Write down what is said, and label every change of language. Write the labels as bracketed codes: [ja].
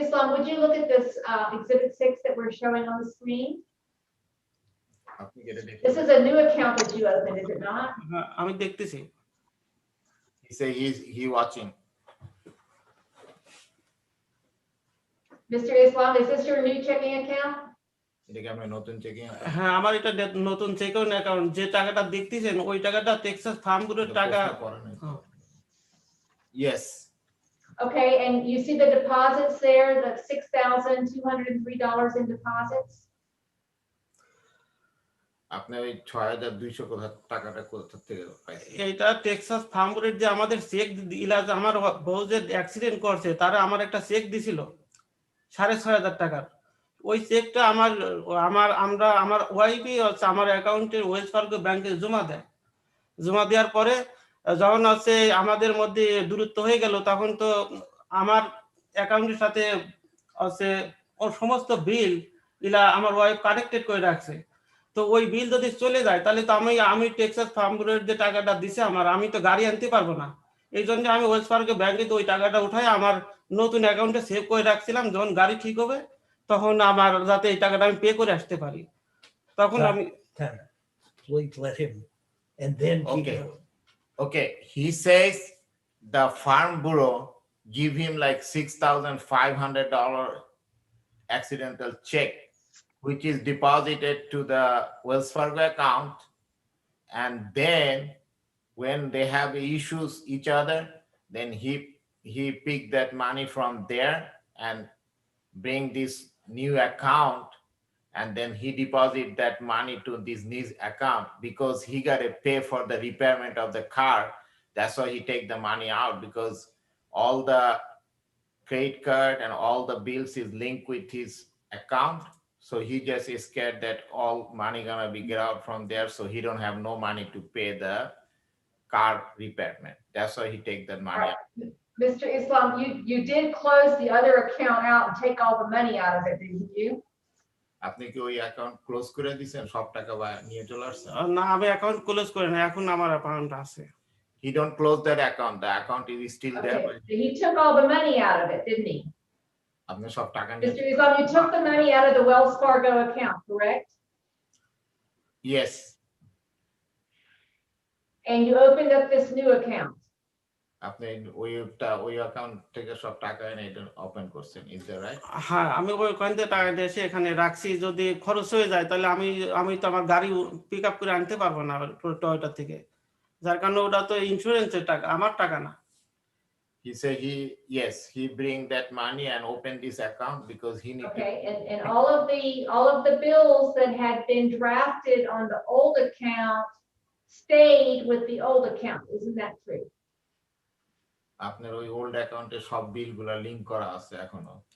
[en] Islam, would you look at this exhibit 6 that we're showing on the screen? This is a new account that you opened, is it not? [bn] আমি দেখতেছি [en] He say he watching. Mr. Islam, is this your new checking account? [bn] এটাকে আমরা নতুন checking হ্যাঁ আমার এটা নতুন চেকন account যে টাকাটা দেখতেছেন ওই টাকাটা টেক্সাস ফার্মগুলোর টাকা [en] Yes. Okay, and you see the deposits there, the $6,203 in deposits? [bn] আপনি ওই ৬,২০০ কোথা টাকাটা কোথা থেকে পাইছেন? এইটা টেক্সাস ফার্মগুলোর যে আমাদের চেক ইলাজ আমার বউ যে অ্যাক্সিডেন্ট করছে তারা আমার একটা চেক দিছিল ৬,৫০০ টাকার। ওই চেকটা আমার ওয়াইফই হচ্ছে আমার অ্যাকাউন্টের ওয়েলস ফার্গো ব্যাংকে জমা দেয়। জমা দেওয়ার পরে যখন হচ্ছে আমাদের মধ্যে দূরত্ব হয়ে গেল তখন তো আমার অ্যাকাউন্টের সাথে হচ্ছে ওর সমস্ত বিল ইলা আমার ওয়াইফ কানেক্টেড করে রাখছে। তো ওই বিল যদি চলে যায় তাহলে তো আমি টেক্সাস ফার্ম ব্যুরোর যে টাকাটা দিছে আমি তো গাড়ি আনতে পারবো না। এই জন্য আমি ওয়েলস ফার্গো ব্যাংকে তো ওই টাকাটা উঠাই আমার নতুন অ্যাকাউন্টে সেভ করে রাখছিলাম, যখন গাড়ি ঠিক হবে তখন আমার যাতে এই টাকাটা আমি পে করে আসতে পারি, তখন আমি [en] Please let him, and then keep Okay. going. Okay, he says the farm bureau give him like $6,500 accidental check, which is deposited to the Wells Fargo account. And then when they have issues each other, then he pick that money from there and bring this new account, and then he deposit that money to this new account because he got to pay for the repairment of the car. That's why he take the money out, because all the credit card and all the bills is linked with his account. So he just is scared that all money gonna be get out from there, so he don't have no money to pay the car repairment. That's why he take that money out. Mr. Islam, you did close the other account out and take all the money out of it, didn't you? [bn] আপনি কি ওই account close করে দিয়েছেন, সব টাকা নিয়ে চলে আসছেন? না, আমি অ্যাকাউন্ট ক্লোজ করি না, এখন আমার অ্যাকাউন্ট আছে। [en] He don't close that account. The account is still there. Okay, But so he took all the money out of it, didn't he? [bn] আপনি সব টাকা নিয়ে [en] Mr. Islam, you took the money out of the Wells Fargo account, correct? Yes. And you opened up this new account. [bn] আপনি ওই account থেকে সব টাকা এনে এটা ওপেন করছেন, [en] Is that right? [bn] হ্যাঁ, আমি ওইখান থেকে টাকা দিয়ে এসে এখানে রাখছি, যদি খরচ হয়ে যায় তাহলে আমি তো আমার গাড়ি পিক আপ করে আনতে পারবো না টয়োটা থেকে, যার কারণে ওটা তো ইন্স্যুরেন্সের টাকা, আমার টাকা না। [en] He said he bring that money and open this account because he need Okay, and all of the bills that had been drafted on the old account stayed with the old account, isn't that true? [bn] আপনার ওই old অ্যাকাউন্টে সব বিলগুলো link করা আছে এখনো।